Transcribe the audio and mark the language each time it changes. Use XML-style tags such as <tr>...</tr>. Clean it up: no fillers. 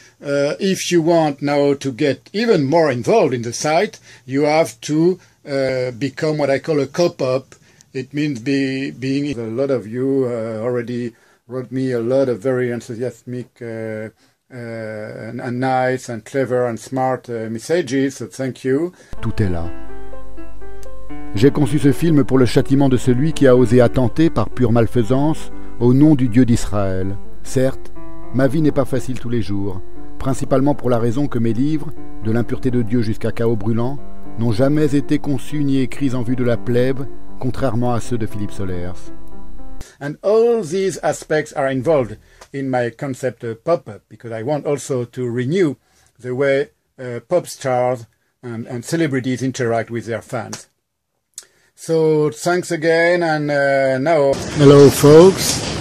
<en>If you want now to get even more involved in the site, you have to become what I call a co-op. It means being. A lot of you already wrote me a lot of very enthusiastic and nice and clever and smart messages, so thank you.</en> <fr>Tout est là. J'ai conçu ce film pour le châtiment de celui qui a osé attenter par pure malfaisance au nom du Dieu d'Israël. Certes, ma vie n'est pas facile tous les jours, principalement pour la raison que mes livres, de l'impureté de Dieu jusqu'à Chaos brûlant, n'ont jamais été conçus ni écrits en vue de la plèbe, contrairement à ceux de Philippe Solers.</fr> <en>And all these aspects are involved in my concept pop-up, because I want also to renew the way pop stars and celebrities interact with their fans. So thanks again, and now... Hello folks.</en>